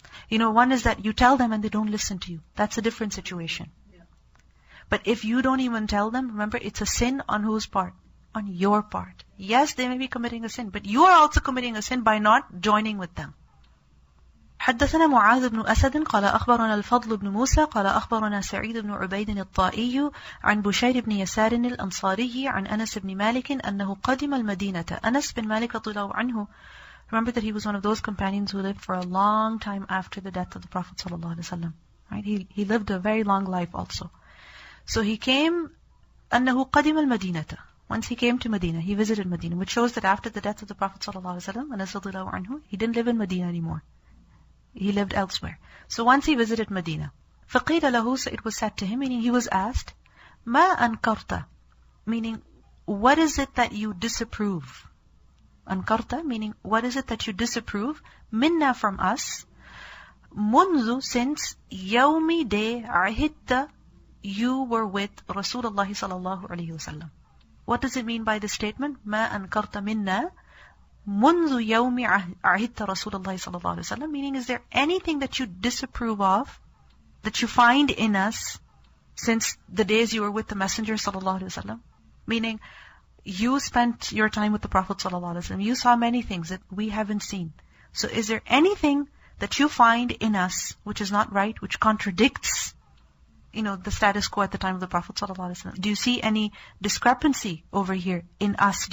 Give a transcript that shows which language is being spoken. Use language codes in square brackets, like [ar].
[en] One is that you tell them and they don't listen to you. That's a different situation. Yeah. But if you don't even tell them, remember, it's a sin on whose part? On your part. Yes, they may be committing a sin, but you are also committing a sin by not joining with them. [ar] حدثنا معاذ بن أسد قال أخبرنا الفضل بن موسى قال أخبرنا سعيد بن عبيد الطائي عن بشير بن يسار الأنصاري عن أنس بن مالك أنه قدم المدينة. [en] Anas bin Malik [ar] رضي الله عنه, [en] remember that he was one of those companions who lived for a long time after the death of the Prophet ﷺ. Right? He lived a very long life also. So he came, [ar] أنه قدم المدينة. [en] Once he came to Medina, he visited Medina, which shows that after the death of the Prophet ﷺ, Anas [ar] رضي الله عنه, [en] he didn't live in Medina anymore. He lived elsewhere. So once he visited Medina, [ar] فَقِيلَ لَهُ, [en] so it was said to him, meaning he was asked, [ar] مَا أَنْكَرْتَ, [en] meaning, what is it that you disapprove? [ar] أَنْكَرْتَ, [en] meaning, what is it that you disapprove? [ar] مِنَّا, [en] from us, [ar] منذ, [en] since, [ar] يَوْمِ [en] day [ar] عَهِدْتَ, [en] you were with Rasulullah sallallahu alaihi wasallam. What does it mean by this statement? [ar] ما أنكرت منا منذ يوم عهدت رسول الله صلى الله عليه وسلم. [en] Meaning, is there anything that you disapprove of, that you find in us, since the days you were with the Messenger sallallahu alaihi wasallam? Meaning, you spent your time with the Prophet sallallahu alaihi wasallam. You saw many things that we haven't seen. So is there anything that you find in us which is not right, which contradicts, the status quo at the time of the Prophet ﷺ? Do you see any discrepancy over here in us?